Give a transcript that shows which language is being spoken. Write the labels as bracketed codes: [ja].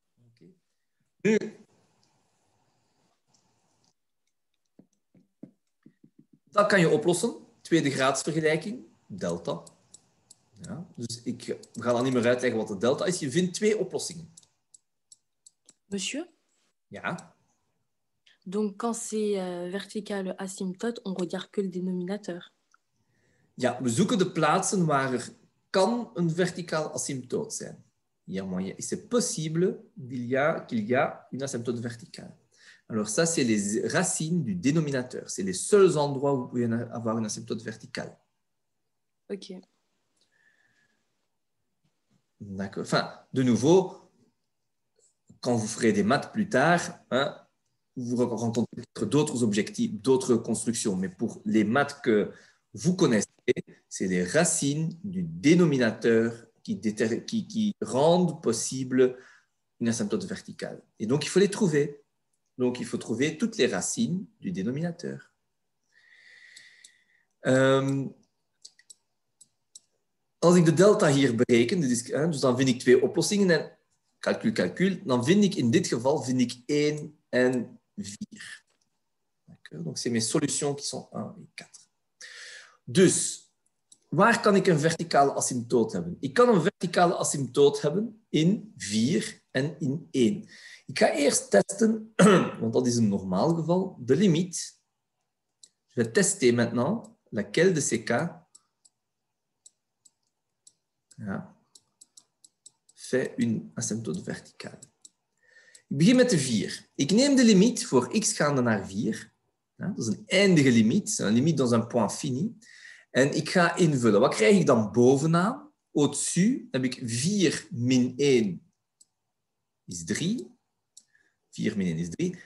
[nl] Okay. Nu, dat kan je oplossen. Tweede graadsvergelijking, delta. Ja, dus we gaan dan niet meer uitleggen wat de delta is. Je vindt 2 oplossingen. [fr] Monsieur? Ja. Donc, quand c'est verticale asymptote, on regarde que le dénominateur. [nl] Ja, we zoeken de plaatsen waar er kan een verticale asymptoot zijn. [fr] C'est possible qu'il y a une asymptote verticale. Alors ça, c'est les racines du dénominateur. C'est les seuls endroits où vous pouvez avoir une asymptote verticale. Ok. D'accord. Enfin, de nouveau, quand vous ferez des maths plus tard, vous rencontrez d'autres objectifs, d'autres constructions. Mais pour les maths que vous connaissez, c'est les racines du dénominateur qui rendent possible une asymptote verticale. Et donc, il faut les trouver. Donc, il faut trouver toutes les racines du dénominateur. [nl] Als ik de delta hier bereken, dus dan vind ik 2 oplossingen en calcul, dan vind ik in dit geval 1 en 4. [fr] Donc, c'est mes solutions qui sont 1 et 4. [nl] Dus, waar kan ik een verticale asymptoot hebben? Ik kan een verticale asymptoot hebben in 4 en in 1. Ik ga eerst testen, want dat is een normaal geval, de limiet. [fr] Je vais tester maintenant laquelle de ces cas fait une asymptote verticale. [nl] Ik begin met de 4. Ik neem de limiet voor x gaande naar 4. Dat is een eindige limiet, een limiet [fr] dans un point fini. [nl] En ik ga invullen. Wat krijg ik dan bovenaan? Au-dessus heb ik 4 min 1 is 3. 4 min 1 is 3.